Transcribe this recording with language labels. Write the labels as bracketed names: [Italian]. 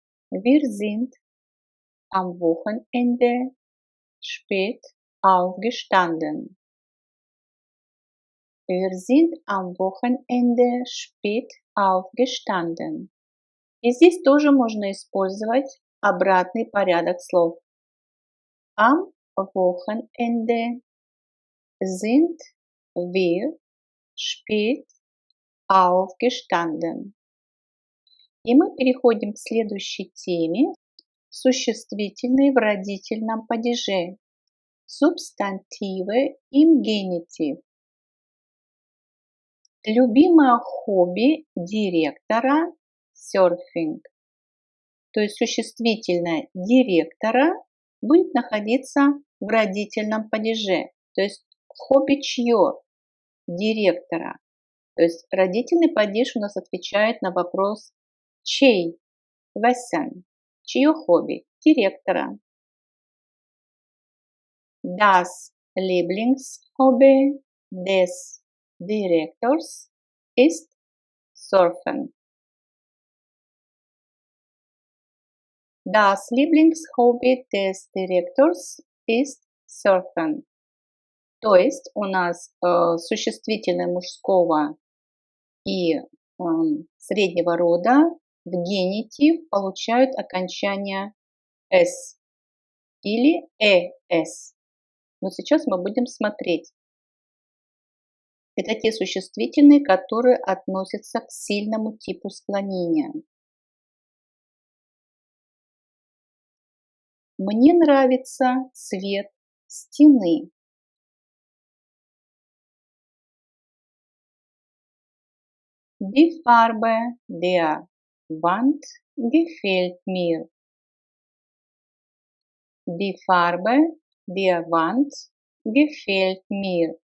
[German] Wir sind am Wochenende spät aufgestanden. Wir sind am Wochenende spät aufgestanden. [Russian] И здесь тоже можно использовать обратный порядок слов. [German] Am Wochenende sind wir spät aufgestanden. [Russian] И мы переходим к следующей теме. Существительные в родительном падеже. Субстантивы [German] im Genitiv. [Russian] Любимое хобби директора – серфинг. То есть существительное директора будет находиться в родительном падеже. То есть хобби чье? Директора. То есть родительный падеж у нас отвечает на вопрос чей? Wessen. Чье хобби? Директора. [German] Das Lieblingshobby des Direktors ist Surfen. Das Lieblingshobby des Direktors ist Surfen. [Russian] То есть у нас существительное мужского и среднего рода в генитив получают окончание «с» или «эс». Но сейчас мы будем смотреть. Это те существительные, которые относятся к сильному типу склонения. Мне нравится цвет стены. [German] Die Farbe der Wand gefällt mir. Die Farbe der Wand gefällt mir.